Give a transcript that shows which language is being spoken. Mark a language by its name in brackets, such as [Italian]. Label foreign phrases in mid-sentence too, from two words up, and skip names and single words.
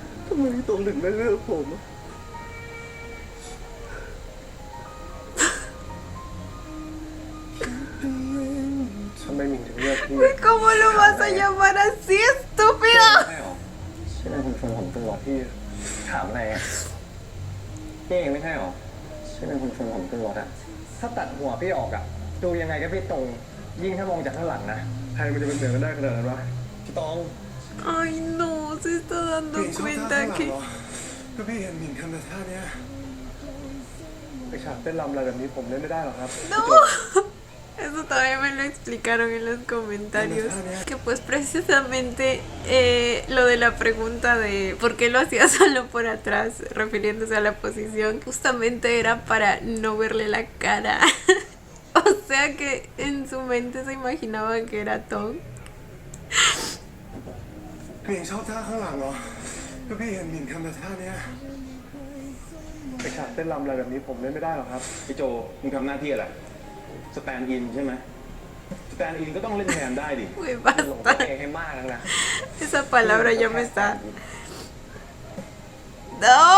[Thai] ทำไมพี่ตรงถึงไม่เลือกผมอะทำไมหมิงถึงเลือกพี่ [Spanish] ¿Cómo lo vas a llamar así, estúpido? [Thai] ใช่หรอใช่ไหมคุณชวนผมขึ้นรถพี่ถามอะไรอะพี่เองไม่ใช่หรอใช่ไหมคุณชวนผมขึ้นรถอะถ้าตัดหัวพี่ออกอะดูยังไงก็พี่ตรงยิ่งถ้ามองจากข้างหลังนะ ใครมันจะเป็นเหมือนกันได้ขนาดนั้นวะ พี่ตรง [Spanish] Ay, no, se está dando cuenta que... [Thai] ก็พี่เห็นหมิงทำแต่ท่าเนี้ยไอฉากเต้นรำอะไรแบบนี้ผมเล่นไม่ได้หรอกครับ [Spanish] No, eso también me lo explicaron en los comentarios. Que pues precisamente lo de la pregunta de por qué lo hacía solo por atrás, refiriéndose a la posición, justamente era para no verle la cara. O sea que en su mente se imaginaba que era Tom. [Thai] หมิงชอบท่าข้างหลังเหรอก็พี่เห็นหมิงทำแต่ท่าเนี้ยไอฉากเต้นรำอะไรแบบนี้ผมเล่นไม่ได้หรอกครับ พี่โจมึงทำหน้าที่อะไรสแตนด์อินใช่ไหมสแตนด์อินก็ต้องเล่นแทนได้ดิ [Spanish] Uy, [Thai] หลง [Spanish] basta. [Thai] ตัวเองให้มากนะ [Spanish] Esa palabra ya me está... ¡No!